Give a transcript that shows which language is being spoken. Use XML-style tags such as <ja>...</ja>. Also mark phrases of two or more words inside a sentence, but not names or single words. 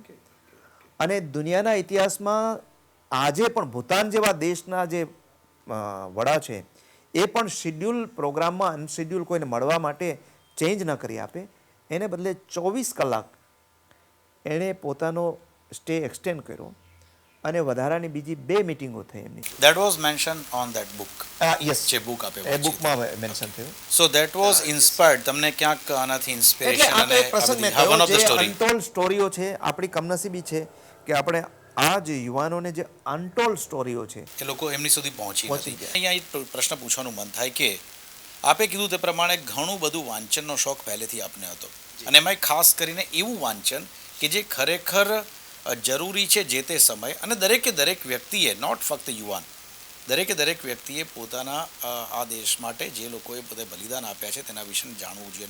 <gu>અને દુનિયાના ઇતિહાસમાં આજે પણ ભૂતાન જેવા દેશના જે વડા છે એ પણ</gu> <en>schedule programમાં unschedule</en> <gu>કોઈને મળવા માટે ચેન્જ ન કરી આપે. એને બદલે 24 કલાક એણે પોતાનો</gu> <en>stay extend</en> <gu>કર્યો અને વધારાની બીજી 2 મિટિંગો થઈ એમની.</gu> <en>That was mentioned on that book.</en> <gu>યસ, જે બુક આપે એ બુકમાં મેન્શન થયું.</gu> <en>So that was inspired.</en> <gu>તમને ક્યાંક આનાથી ઇન્સ્પિરેશન એટલે અને પ્રસંગ મેં</gu> <en>one of the story.</en> <gu>અનટોલ્ડ સ્ટોરીઓ છે. આપણી કમનસીબી છે કે આપણે આ જે યુવાનોને જે અનટોલ્ડ સ્ટોરીઓ છે એ લોકો એમની સુધી પહોંચી પહોંચી નથી. જાય. અહીંયા એક પ્રશ્ન પૂછવાનું મન થાય કે આપે કીધું તે પ્રમાણે ઘણું બધું વાંચનનો શોખ પહેલેથી આપને હતો અને એમાંય ખાસ કરીને એવું વાંચન કે જે ખરેખર જરૂરી છે જે તે સમય, અને દરેકે દરેક વ્યક્તિએ, નોટ ફક્ત યુવાન, દરેકે દરેક વ્યક્તિએ પોતાના આ દેશ માટે જે લોકોએ પોતે બલિદાન આપ્યા છે તેના વિશે જાણવું જોઈએ.</gu>